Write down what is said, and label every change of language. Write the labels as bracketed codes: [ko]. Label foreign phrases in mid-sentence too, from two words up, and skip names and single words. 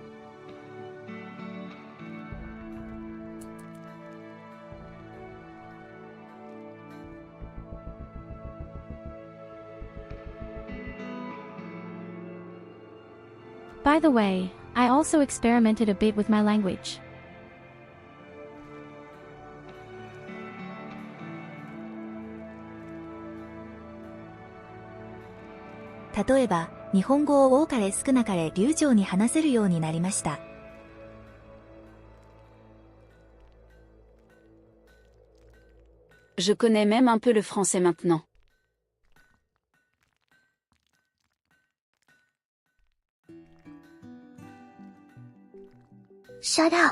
[en] By the way, I also experimented a bit with my language. [ja] 例えば、日本語を多かれ少なかれ流暢に話せるようになりました。 [fr] Je connais même un peu le français maintenant. [en] Shut up.